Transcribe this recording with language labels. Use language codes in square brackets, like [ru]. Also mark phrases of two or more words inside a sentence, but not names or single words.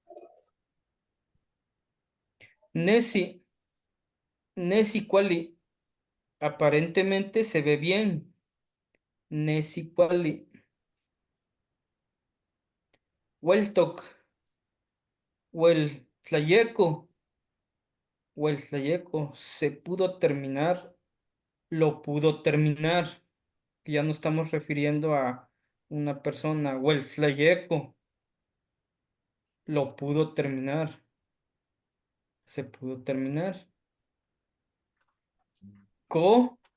[nah] Nesi, Nesi cuali. [es] Aparentemente se ve bien. [nah] Nesicuali. Hueltoc. Hueltlayeco. Hueltlayeco. [es] Se pudo terminar. Lo pudo terminar. Ya no estamos refiriendo a una persona. Hueltlayeco. Lo pudo terminar. Se pudo terminar. Co.